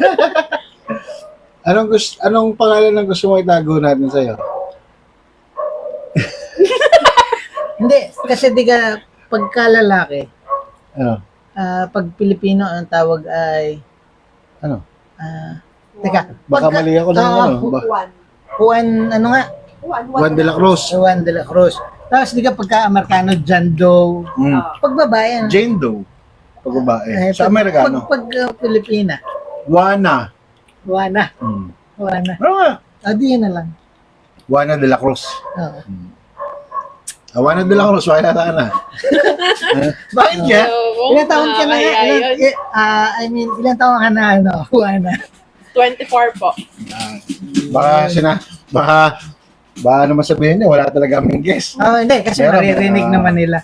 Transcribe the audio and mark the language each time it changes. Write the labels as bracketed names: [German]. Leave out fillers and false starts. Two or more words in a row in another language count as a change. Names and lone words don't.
[Filipino] Anong pangalan ng gusto mo itago natin sa'yo? Hindi, kasi di ka, pagka lalaki, Ano? pag Pilipino, ang tawag ay, Ano? teka, Baka mali ako ng ano. Juan, ano nga? Juan de la Cruz. Juan de la Cruz. Tapos di ka pagka Amerikano, John Doe. Pag babae, Jane Doe. Pag babae. Sa Amerikano. Pag Pilipina, Juana. Juana. Hmm. Juana. Ano nga? Di yan na lang. Juana de la Cruz. Oo. Juana de la Cruz, wala na na. Bakit kaya? Ilang taon ka na nga? Ilang taon ka na, Juana? 24 po. Baka naman sabihin niya, wala talaga kaming guest. Hindi, kasi Meron, maririnig naman nila.